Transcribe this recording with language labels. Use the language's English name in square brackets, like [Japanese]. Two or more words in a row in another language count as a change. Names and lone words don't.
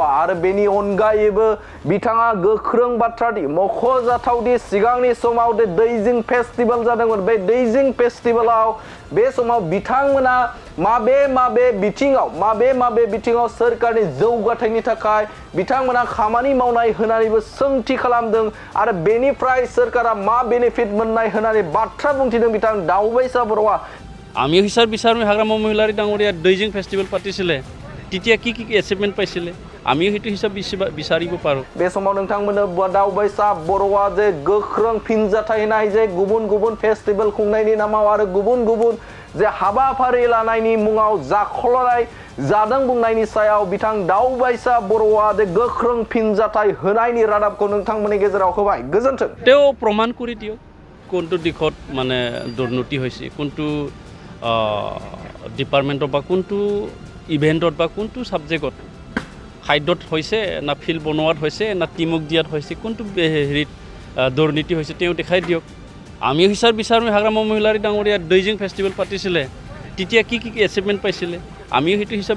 [Bodo] आरो बेनि अनगायैबो बिथाङा गोख्रों बाथ्रादि मख'जाथावदि सिगांनि समाव दैजिं फेस्टिवल जादोंमोन, बे दैजिं फेस्टिवलाव बे समाव बिथांमोना माबे बिथिङाव सोरखारनि जौगाथायनि थाखाय बिथांमोना खामानि मावनाय होननानैबो सोंथि खालामदों आरो बेनिफ्राय सोरखारा मा बेनिफिट मोननाय होननानै बाथ्रा बुंथिदों बिथां दावबायसा बर'आ। [Assamese] আমি বিচাৰ বিচাৰোঁ হাগ্ৰামা মহিলাৰী ডাঙৰীয়া दैजिং फेस्टिवल পাতিছিলে, তেতিয়া কি এচিভমেণ্ট পাইছিলে? आमिও সেইটো হিচাপ বিচাৰিব পাৰোঁ [Bodo] बे समाव नोंथांमोननो दावबायसा बर'आ जे गोख्रों फिनजाथाय होनाय जे गुबुन गुबुन फेस्टिभेल खुंनायनि नामाव आरो गुबुन गुबुन जे हाबाफारि लानायनि मुङाव जाख'लायनाय जादों बुंनायनि सायाव बिथां दावबायसा बर'आ जे गोख्रों फिनजाथाय होनायनि रादाबखौ नोंथांमोननि गेजेराव होबाय गोजोन्थों [Assamese] তেওঁ প্ৰমাণ কৰি দিয়ক কোনটো দিশত মানে দুৰ্নীতি হৈছে কোনটো ডিপাৰ্টমেণ্টত বা কোনটো ইভেণ্টত বা কোনটো ছাবজেক্টত খাদ্যত হৈছে না ফিল্ড বনোৱাত হৈছে না টিমক দিয়াত হৈছে কোনটো হেৰিত দুৰ্নীতি হৈছে তেওঁ দেখাই দিয়ক আমি হিচাপ বিচাৰোঁ হাগ্ৰামা মহিলাৰী ডাঙৰীয়া দৈজিং ফেষ্টিভেল পাতিছিলে তেতিয়া কি কি এচিভমেণ্ট পাইছিলে আমিও সেইটো হিচাপ